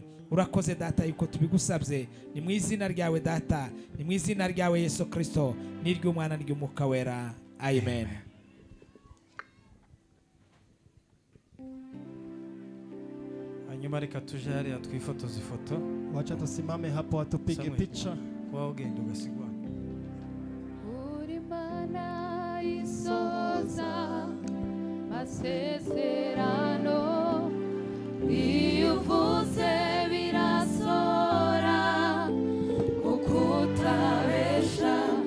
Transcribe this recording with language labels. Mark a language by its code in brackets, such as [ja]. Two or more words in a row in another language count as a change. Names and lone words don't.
[rw] Urakoze data yuko tubigusabye, ni mu izina ryawe data, ni mu izina ryawe Yesu Kristo, n'iry'umwana n'ry'umwuka wera. Amen. Hanyuma reka tuje hariya twifotoza ifoto. [sw] Wacha tusimame hapo atupige picha. [rw] Kwa ugenda ugasigwa. Uri Mana isoza masezerano, iyo uvuze birasora, kuko utabesha.